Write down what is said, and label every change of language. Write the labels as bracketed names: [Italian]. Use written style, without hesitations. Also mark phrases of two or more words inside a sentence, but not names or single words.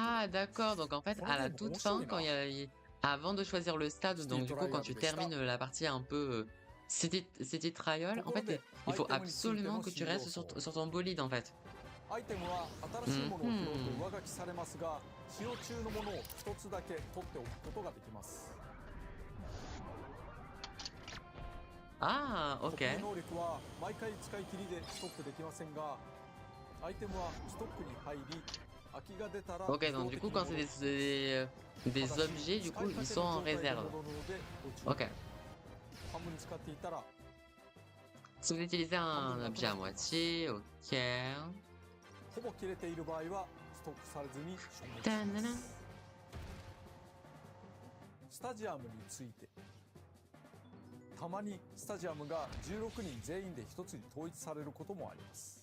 [French] Ah d'accord, donc en fait à la toute fin, quand avant de choisir le stade, donc du coup quand tu termines la partie un peu City Trial, en fait il faut absolument que tu restes sur ton bolide en fait. [Japanese] アイテムは新しいものを拾うと上書きされますが、使用中のものを一つだけ取っておくことができます。 Ah 特 [French] ok. [Japanese] 殊能力は毎回使い切りでストックできませんが、アイテムはストックに入り空きが出たら [French] Ok, donc du coup quand c'est des objets, du coup ils sont en réserve. Ok. [Japanese] 半分に使っていたら [French] Si vous utilisez un objet à moitié, ok. [Japanese] ほぼ切れている場合はストックされずに消滅し Ta-na-na. ます。スタジアムについて、たまにスタジアムが16人全員で一つに統一されることもあります。